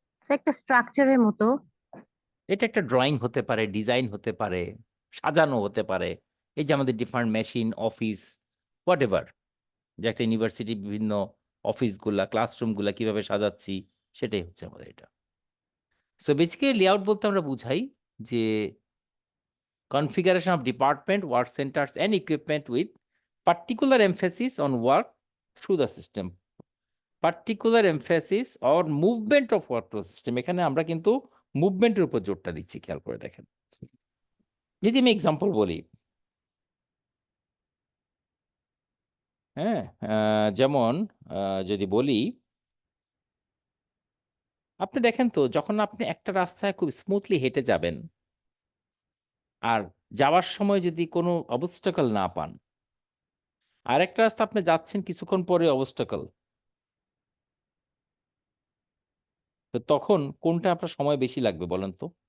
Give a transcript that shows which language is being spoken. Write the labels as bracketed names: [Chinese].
[Bangla] একটা স্ট্রাকচারের মতো। এটা একটা ড্রয়িং হতে পারে, ডিজাইন হতে পারে, সাজানো হতে পারে। এই যে আমাদের different machine, office, [English] whatever, [Bangla] যে একটা ইউনিভার্সিটি বিভিন্ন অফিসগুলা, ক্লাসরুমগুলা কিভাবে সাজাচ্ছি, সেটাই হচ্ছে আমাদের এটা। সো বেসিক্যালি লেআউট বলতে আমরা বুঝাই যে [English] configuration of department, work centers and equipment with particular emphasis on work through the system. Particular emphasis or movement of work through the system. [Bangla] এখানে আমরা কিন্তু মুভমেন্টের উপর জোরটা দিচ্ছি, খেয়াল করে দেখেন। যদি আমি এক্সাম্পল বলি, হ্যাঁ, যেমন যদি বলি, আপনি দেখেন তো যখন আপনি একটা রাস্তায় খুব স্মুথলি হেঁটে যাবেন আর যাওয়ার সময় যদি কোনো অবস্টাকল না পান, আর একটা রাস্তা আপনি যাচ্ছেন কিছুক্ষণ পরে অবস্টাকল, তো তখন কোনটা আপনার সময় বেশি লাগবে বলেন তো?